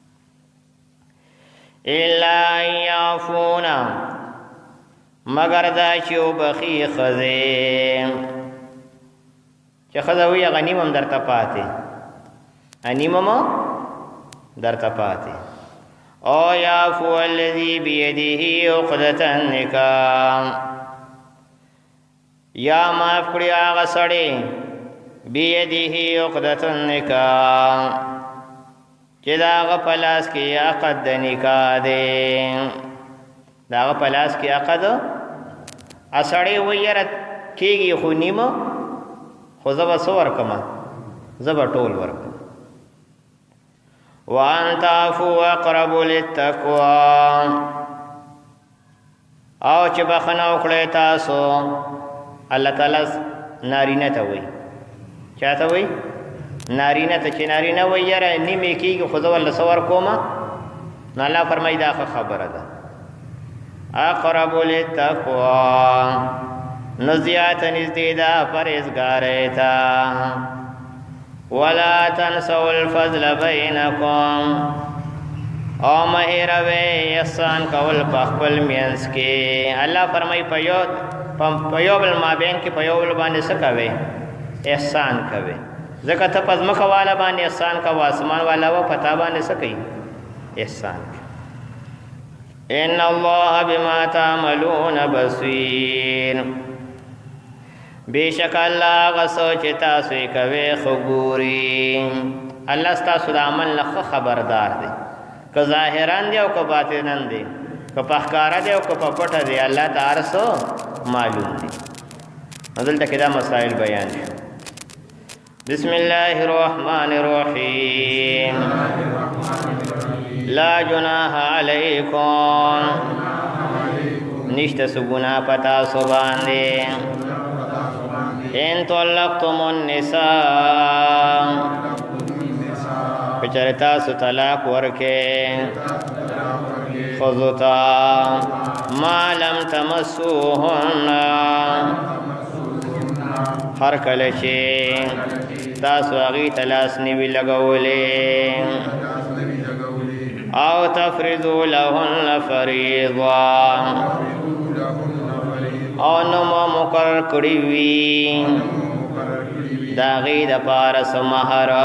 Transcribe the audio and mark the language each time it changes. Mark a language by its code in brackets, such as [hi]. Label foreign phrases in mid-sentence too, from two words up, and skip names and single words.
[ar] الا یعفون [ps] مگر دا چې وبخي ښځې چې ښځه وي هغه نیم هم درته پاتې نیم هم درته پاتې او [ar] یعفو الذي بيده عقدة النکاح [ps] یا معاف کړي هغه سړی [ar] بيده عقدة النکاح [ps] چې د هغه په لاس کې عقد د نکاح دی د هغه په لاس کې عقد سړی وایي یاره کېږي خو نیمه خو زه به څه ورکمه زه به ټول ورکم [ar] وان تعفوا اقرب للتقوى [ps] او چې بخنه وکړئ تاسو الله تعالی نارینه ته وایي چاته وایي نارینه ته چې نارینه وایي یاره نیمې کېږي خو زه ورله څه ورکومه نو الله فرمایي دا ښه خبره ده [ar] اقرب للتقوى [ps] نو زیاته نږدې ده پرهیزګارۍ ته [ar] ولا تنسوا الفضل بینکم [ps] او مه هېروئ احسان کول په خپل منځ کې الله فرمایي په یو بل مابین کې په یو بل باندې څه کوئ احسان کوئ ځکه ته په ځمکه والا باندې احسان کوه اسمان والا و په تا باندې څه کوي احسان کوي [ar] ان الله بما تعملون بصیر [ps] بیشک الله هغه څه چې تاسو یې کوئ ښه ګوري الله ستاسو د عمل نه ښه خبردار دی که ظاهرا دی او که باطنا دی که په ښکاره دی او که په پټه دی الله ته هر څه معلوم دی دلته کې دا مسائل بیان شو [ar] بسم الله الرحمن الرحیم لا جناح علیکم [ps] نشته څه ګناه په تاسو باندې [ar] ان طلقتم النساء [ps] کچره تاسو طلاق ورکې ښځو ته [ar] ما لم تمسوهن [ps] هر کله چې تاسو هغې ته لاس نه وي لګولی او [ar] تفرضوا لهن فریضه [ps] او نو ما مقرر کړی وي د هغې دپاره څه مهر